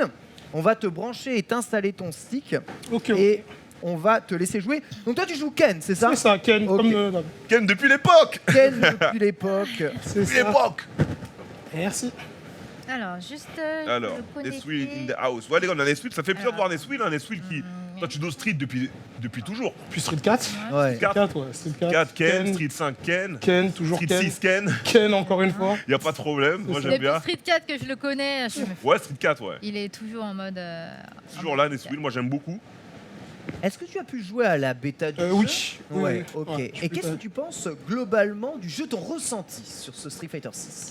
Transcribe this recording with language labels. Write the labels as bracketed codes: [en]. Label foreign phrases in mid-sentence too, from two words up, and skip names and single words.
[fr] On va te brancher et t'installer ton stick Ok. et on va te laisser jouer. Donc toi tu joues Ken, c'est ça? C'est ça, Ken. Ok. Comme Ken depuis l'époque. Ken depuis l'époque. c'est Depuis ça. l'époque. Merci. Alors, juste. Alors, le Nesui connecter. [en] in the house. [fr] Ouais, les gars, on a Nesui. Ça fait plaisir de voir Alors. Nesui, hein, Nesui qui. Toi, tu dois Street depuis toujours. Puis Street 4. Ouais. 4, ouais. Street 4. 4 Ken, Street 5 Ken, Ken, toujours Street Ken. 6 Ken. Ken, encore une fois. Y a pas de problème, moi j'aime Depuis bien. Street 4 que je le connais, Ouais, Street 4, ouais. il est toujours en mode. Toujours là, Nesui, moi j'aime beaucoup. Est-ce que tu as pu jouer à la bêta du jeu? Oui. Ouais, Oui. ok. Ouais, je Et peux qu'est-ce pas- que tu penses globalement du jeu, ton ressenti sur ce Street Fighter 6?